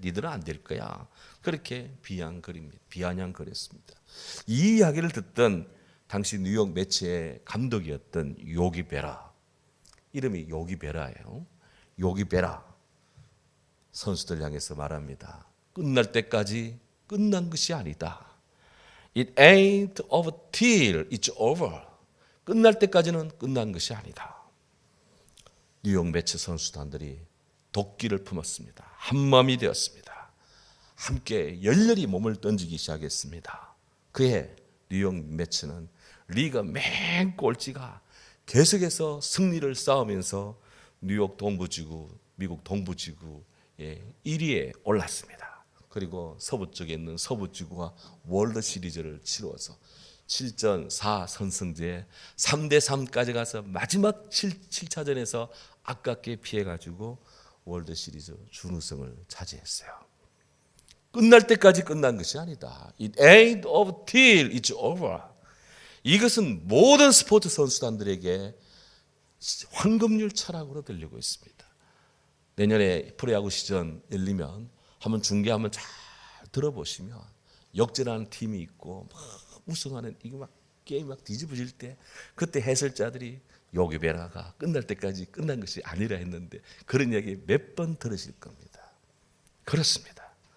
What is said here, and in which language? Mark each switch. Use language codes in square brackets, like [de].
[ko] 니들은 안 될 거야. 그렇게 비아냥거렸습니다. 이 이야기를 듣던 당시 뉴욕 매츠의 감독이었던 요기 베라, 이름이 요기 베라예요. 요기 베라 선수들 향해서 말합니다. 끝날 때까지 끝난 것이 아니다. [en] It ain't over till it's over. [ko] 끝날 때까지는 끝난 것이 아니다. 뉴욕 매츠 선수단들이 도끼를 품었습니다. 한마음이 되었습니다. 함께 열렬히 몸을 던지기 시작했습니다. 그해 뉴욕 매츠는 리그 맨 꼴찌가 계속해서 승리를 쌓으면서 뉴욕 동부지구, 미국 동부지구 1위에 올랐습니다. 그리고 서부 쪽에 있는 서부지구와 월드 시리즈를 치루어서 7전 4선승제에 3대3까지 가서 마지막 7차전에서 아깝게 피해가지고 월드 시리즈 준우승을 차지했어요. 끝날 때까지 끝난 것이 아니다. [en] It ain't over till it's over. [ko] 이것은 모든 스포츠 선수단들에게 황금률 철학으로 들리고 있습니다. 내년에 프로야구 시즌 열리면 한번 중계 한번 잘 들어보시면 역전하는 팀이 있고 막 우승하는 이게 막 게임 막 뒤집어질 때 그때 해설자들이 요기 베라가 끝날 때까지 끝난 것이 아니라 했는데 그런 이야기 몇 번 들으실 겁니다. 그렇습니다.